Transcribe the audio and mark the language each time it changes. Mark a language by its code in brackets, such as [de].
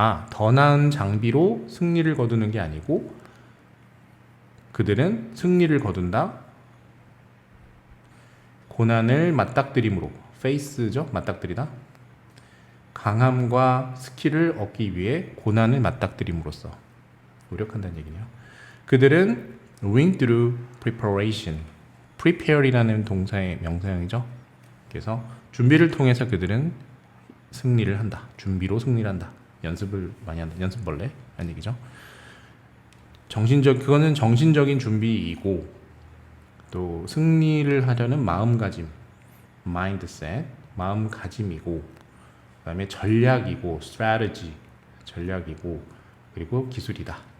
[ko] 더 나은 장비로 승리를 거두는 게 아니고 그들은 승리를 거둔다. 고난을 맞닥뜨림으로 face죠. 맞닥뜨리다. 강함과 스킬을 얻기 위해 고난을 맞닥뜨림으로써 노력한다는 얘기네요. 그들은 [en] win through preparation. [ko] prepare이라는 동사의 명사형이죠. 그래서 준비를 통해서 그들은 승리를 한다. 준비로 승리를 한다. 연습을 많이 한다. 연습벌레 라는 얘기죠. 그거는 정신적인 준비이고 또 승리를 하려는 마음가짐, mindset, 마음가짐이고 그다음에 전략이고 strategy, 전략이고 그리고 기술이다.